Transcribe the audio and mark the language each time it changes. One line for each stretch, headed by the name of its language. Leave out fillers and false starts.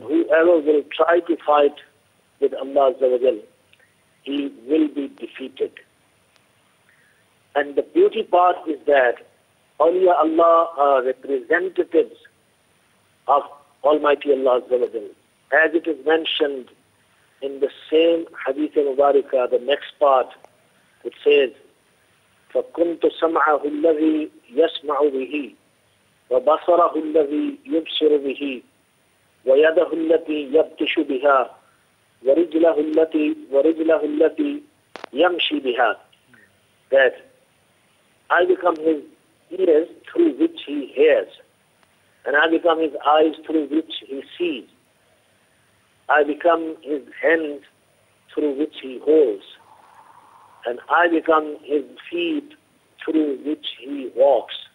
English: And whoever will try to fight with Allah Azza wa Jal, he will be defeated. And the beauty part is that awliya Allah are representatives of Almighty Allah Azza wa Jal. As it is mentioned in the same Hadith Mubarakah, the next part, it says,
Arabic: فَكُنْتُ سَمْعَهُ الَّذِي يَسْمَعُ بِهِ وَبَصَرَهُ الَّذِي يُبْصِرُ بِهِ وَيَدَهُ الَّتِي يَبْتِشُ بِهَا وَرِجْلَهُ الَّتِي يَمْشِي بِهَا.
English: That I become his ears through which he hears, and I become his eyes through which he sees. I become his hands through which he holds, and I become his feet through which he walks.